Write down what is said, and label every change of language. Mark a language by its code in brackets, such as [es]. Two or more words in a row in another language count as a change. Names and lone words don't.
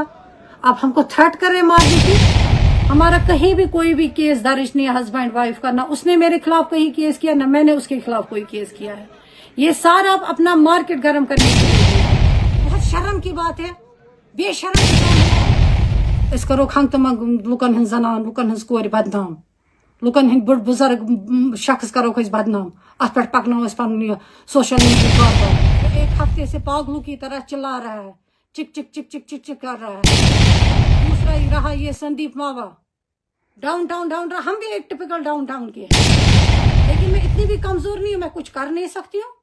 [ur] آپ ہم کو تھریٹ کر رہے مارنے کی۔ ہمارا کہیں بھی کوئی بھی کیس درج نہیں ہے [en] husband wife [ur] کا، نہ اس نے میرے خلاف کہیں کیس کیا، نہ میں نے اس کے خلاف کوئی کیس کیا ہے. یہ سارا آپ اپنا مارکیٹ گرم کرنے کے لیے، بہت شرم کی بات ہے، بےشرم انسان ہے. [ks] इस करो खंग तम लुकन हन जनान लुकन हन कोर बदनाम, लुकन हन बुढ़ बुजुर्ग शख्स करो बदनाम, अत पे पकनो पन [en] social media [ks] पर। [ur] ایک ہفتے سے پاگلوں کی طرح چلا رہا ہے، چک چک چک چک چک چک کر رہا ہے. دوسرا ہی رہا یہ سندیپ ماوا، ڈاؤن ٹاؤن رہا. ہم بھی ایک ٹپیکل ڈاؤن ٹاؤن کے ہیں، لیکن میں اتنی بھی کمزور نہیں ہوں، میں کچھ کر نہیں سکتی ہوں.